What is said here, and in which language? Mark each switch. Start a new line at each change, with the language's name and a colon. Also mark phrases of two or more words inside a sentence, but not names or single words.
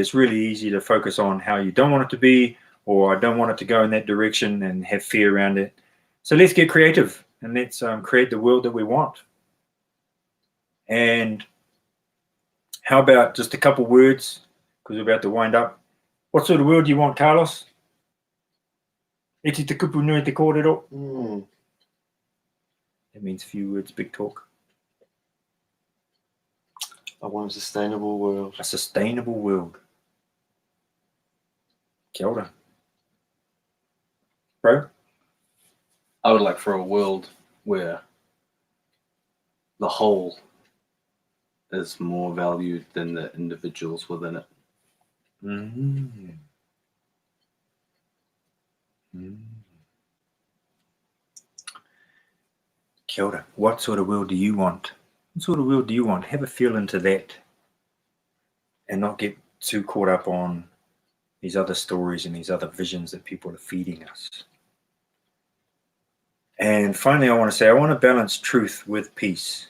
English: It's really easy to focus on how you don't want it to be, or I don't want it to go in that direction and have fear around it. So let's get creative and let's create the world that we want. And how about just a couple words, because we're about to wind up. What sort of world do you want, Carlos?
Māori: Iti te kupu nui te kōrero.
English: That means few words, big talk. I want a sustainable world. A sustainable world.
Māori: Kia ora.
English: Bro? I would like for a world where the whole is more valued than the individuals within it.
Māori: Kia ora.
English: What sort of world do you want? What sort of world do you want? Have a feel into that and not get too caught up on these other stories and these other visions that people are feeding us. And finally, I want to say, I want to balance truth with peace.